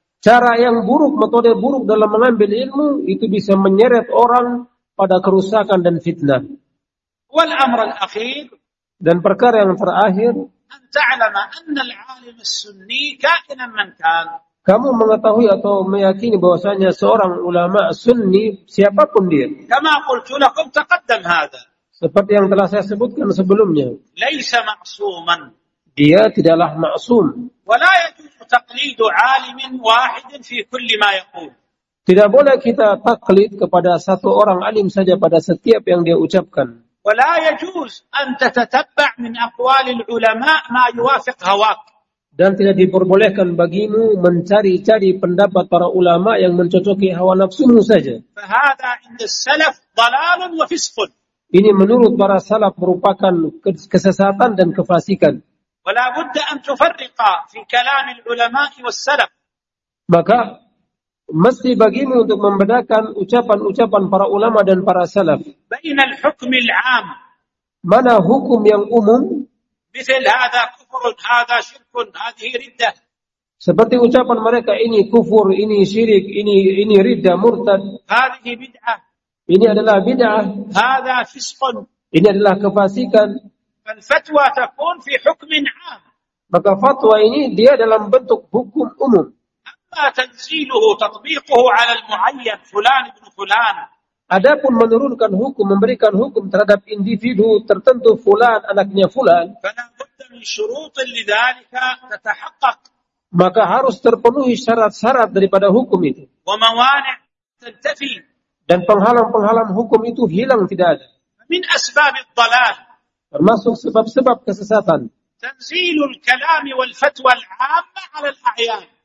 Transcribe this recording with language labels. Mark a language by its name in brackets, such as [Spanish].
[Indonesian] cara yang buruk, metode buruk dalam mengambil ilmu itu bisa menyeret orang pada kerusakan dan fitnah. [Arabic] Wal amr al-akhir, [Indonesian] dan perkara yang terakhir, [Arabic] تعلم أن العالم السني كائنا من كان, [Indonesian] kamu mengetahui atau meyakini bahwasanya seorang ulama sunni siapapun dia, [Arabic] كما قلت لكم تقدم هذا, [Indonesian] seperti yang telah saya sebutkan sebelumnya, [Arabic] ليس معصوما, [Indonesian] dia tidaklah maksum, [Arabic] ولا يجوز تقليد عالم واحد في كل ما يقول, [Indonesian] tidak boleh kita taklid kepada satu orang alim saja pada setiap yang dia ucapkan. [Arabic] ولا يجوز أن تتتبع من أقوال العلماء ما يوافق هواك, [Indonesian] dan tidak diperbolehkan bagimu mencari-cari pendapat para ulama yang mencocoki hawa nafsumu saja. [Arabic] فهذا عند السلف ضلال وفسق, [Indonesian] ini menurut para salaf merupakan kesesatan dan kefasikan. [Arabic] ولا بد أن تفرق في كلام العلماء والسلف, [Indonesian] maka mesti bagimu untuk membedakan ucapan-ucapan para ulama dan para salaf. [Arabic] Bainal hukmil 'am. [Indonesian] Mana hukum yang umum? Misal [Arabic] hadza kufrun, hadza syirkun, hadhihi ridda. [Indonesian] Seperti ucapan mereka, ini kufur, ini syirik, ini ridda, murtad. [Arabic] Hadhihi bid'ah. [Indonesian] Ini adalah bid'ah. [Arabic] Hadza fisqun. [Indonesian] Ini adalah kefasikan. [Arabic] Fal fatwa takun fi hukmin 'am. [Indonesian] Maka fatwa ini dia dalam bentuk hukum umum. [Arabic] تنزيله تطبيقه على المعين فلان ابن فلان. [Indonesian] Adapun menurunkan hukum, memberikan hukum terhadap individu tertentu fulan anaknya fulan. [Arabic] فلا بد من شروط لذلك تتحقق. [Indonesian] Maka harus terpenuhi syarat-syarat daripada hukum itu. [Arabic] وموانع تنتفي. [Indonesian] Dan penghalang-penghalang hukum itu hilang tidak ada. [Arabic] من أسباب الضلال. [Indonesian] Termasuk sebab-sebab kesesatan. [Arabic] تنزيل الكلام والفتوى العامة على الأعيان.